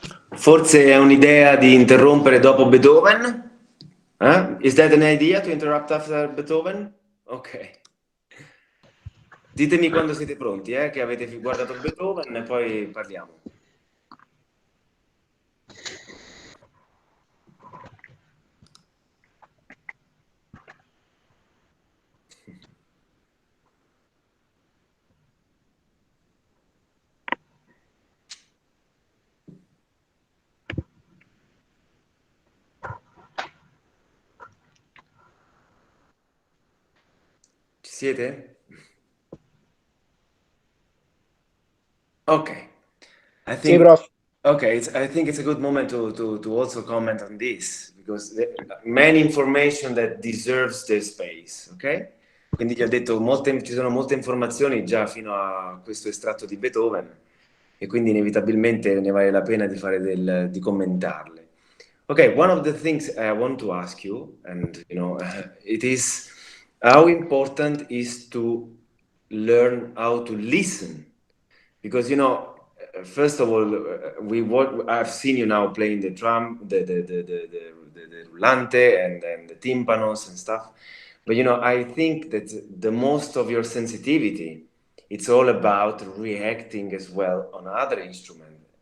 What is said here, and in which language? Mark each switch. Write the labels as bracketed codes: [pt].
[it] Forse è un'idea di interrompere dopo Beethoven? [en] Is that an idea to interrupt after Beethoven? Ok. [it] Ditemi quando siete pronti, che avete guardato Beethoven e poi parliamo. Ci siete? [en] Ok. I [it] Sì, [en] think [it] prof. [en] okay. I think it's a good moment to also comment on this because many information that deserves their space. Ok? [it] Quindi gli ho detto ci sono molte informazioni già fino a questo estratto di Beethoven e quindi inevitabilmente ne vale la pena di di commentarle. [en] Okay, one of the things I want to ask you, and it is how important is to learn how to listen, because first of all, I've seen you now playing the drum, the rullante and the tympanos and stuff, but I think that the most of your sensitivity, it's all about reacting as well on other instruments.